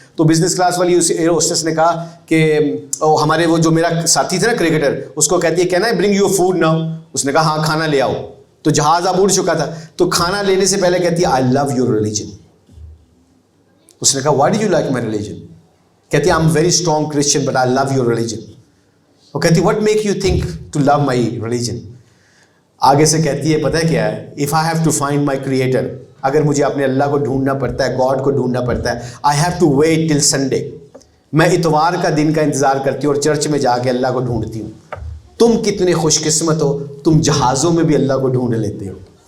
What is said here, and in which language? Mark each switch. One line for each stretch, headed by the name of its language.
Urdu: تو business class والی اس air hostess نے کہا کہ ہمارے وہ جو میرا ساتھی تھا نا کرکٹر, اس کو کہتی ہے
English: Can I bring you food now.
Urdu: اس نے کہا ہاں کھانا لے آؤ. تو جہاز اب اڑ چکا تھا, تو کھانا لینے سے پہلے کہتی ہے
English: I love your religion.
Urdu: اس نے کہا
English: Why do you like my religion.
Urdu: کہتی ہے
English: I am very strong Christian but I love your religion.
Urdu: وہ کہتی
English: what make you think to love my religion.
Urdu: آگے سے کہتی ہے پتہ ہے کیا ہے,
English: if I have to find my creator,
Urdu: اگر مجھے اپنے اللہ کو ڈھونڈنا پڑتا ہے, گاڈ کو ڈھونڈنا پڑتا ہے,
English: I have to wait till Sunday.
Urdu: میں اتوار کا دن کا انتظار کرتی ہوں اور چرچ میں جا کے اللہ کو ڈھونڈتی ہوں. تم کتنے خوش قسمت ہو, تم جہازوں میں بھی اللہ کو ڈھونڈ لیتے ہو.